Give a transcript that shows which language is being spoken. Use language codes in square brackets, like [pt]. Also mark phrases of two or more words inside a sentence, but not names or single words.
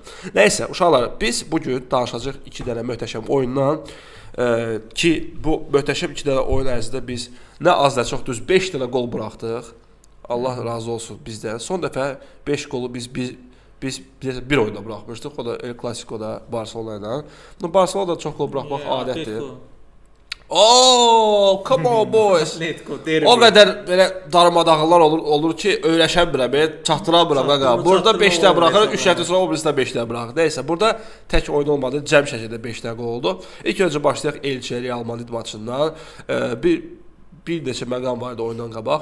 [az] Nə isə, uşaqlar, biz bugün danışacağıq 2 dənə möhtəşəm oyundan ki, bu möhtəşəm 2 dənə oyun ərzində biz nə az da çox düz 5 dənə qol buraxdıq. Allah razı olsun bizdən. Son dəfə 5 qolu biz bir oyunda buraxmışdıq. O da El Clasico'da Barcelona ilə. Barcelona da çox gol buraxmaq adətdir. [en] Oh, come on boys. [az] O qədər belə darmadağınlar olur ki, öyrəşən biləm, çatdıran biləm qaqa. Burada 5 dənə buraxır, 3 həftə sonra o birisindən 5 dənə buraxır. Nəysə, burada tək oyun olmadı, cəm şəkildə 5 dənə qol oldu. İlk öncə başlayaq Elche Real Madrid maçından. Bir neçə məqam var idi oyundan qabaq.